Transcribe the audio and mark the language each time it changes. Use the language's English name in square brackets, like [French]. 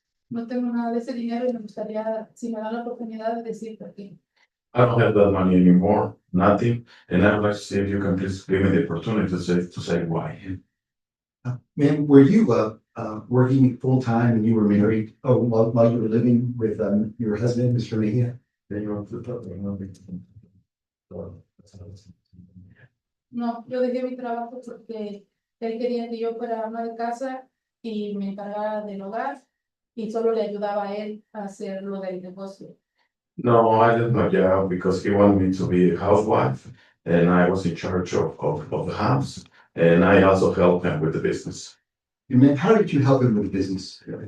[Spanish] No tengo nada de ese dinero y me gustaría, si me dan la oportunidad, de decir por qué. [English] I don't have that money anymore, nothing, and I would like to see if you can please give me the opportunity to say why. Ma'am, were you, working full-time and you were married, while you were living with, your husband, Mr. Mejia? [Spanish] No, yo dejé mi trabajo porque él quería que yo fuera ama de casa y me encargara del hogar y solo le ayudaba a él a hacer lo del negocio. [English] No, I did my job because he wanted me to be a housewife, and I was in charge of the house, and I also helped him with the business. And ma'am, how did you help him with business?